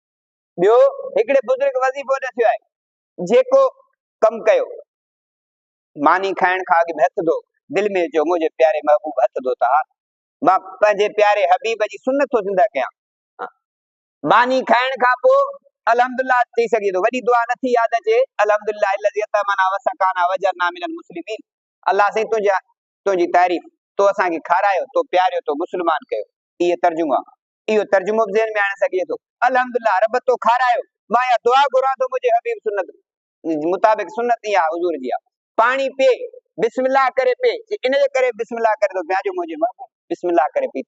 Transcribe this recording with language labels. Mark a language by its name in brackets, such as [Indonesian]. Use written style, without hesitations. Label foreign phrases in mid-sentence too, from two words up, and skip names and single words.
[Sindhi] ॿियो हिकिड़े बुज़ुर्ग वज़ीफ़ो ॾसियो आहे, जेको कमु कयो मानी खाइण खां अॻु में हथ धो, दिलि में चयो मुंहिंजे प्यारे महबूब हथ धोता, मां पंहिंजे प्यारे हबीब जी सुन्नत थो ज़िंदा कयां। मानी खाइण खां पोइ अल्हम्दुलिल्लाह थी सघे थो वॾी दुआ नथी यादि अचे, [Arabic] الحمد لله الذي أطعمنا وسقانا وجعلنا من المسلمين, [Sindhi] अल्लाह साईं तुंहिंजी तारीफ़, तो असांखे खारायो, तो प्यारियो, तो मुस्लमान कयो। इहे तर्जुमा, इहो तर्जुमो बि ज़हन में आणे सघे थो। अल्हम्दुलिल्लाह रब तो खारायो, मां या दुआ घुरां थो मुंहिंजे हबीब सुन्नत मुताबिक़, सुन्नत इहा हुजूर जी आहे। पाणी पी बिस्मिल्लाह करे पी, इन जे करे बिस्मिल्लाह करे तो पिया जो मुंहिंजे महबूब बिस्मिल्लाह करे पीतो।